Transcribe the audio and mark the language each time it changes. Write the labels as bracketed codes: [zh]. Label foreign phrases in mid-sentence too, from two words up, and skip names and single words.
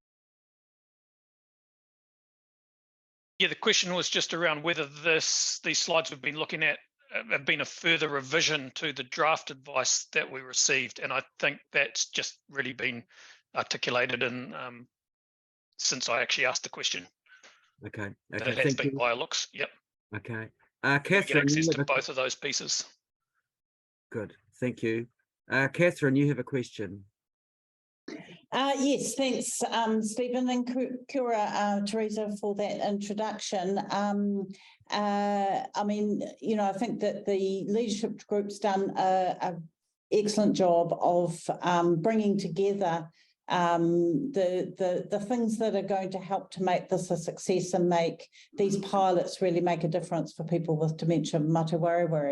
[en] Yeah, the question was just around whether these slides we've been looking at have been a further revision to the draft advice that we received, and I think that's just really been articulated in since I actually asked the question. Okay. That it has been by looks. Yep. Okay. We get Catherine, access to both of those pieces. Good. Thank you. Catherine, you have a question. Yes, thanks, Stephen, and [mi] kia ora, [en] Teresa, for that introduction. I mean, you know, I think that the leadership group's done an excellent job of bringing together the things that are going to help to make this a success and make these pilots really make a difference for people with dementia [mi] Mate Wareware.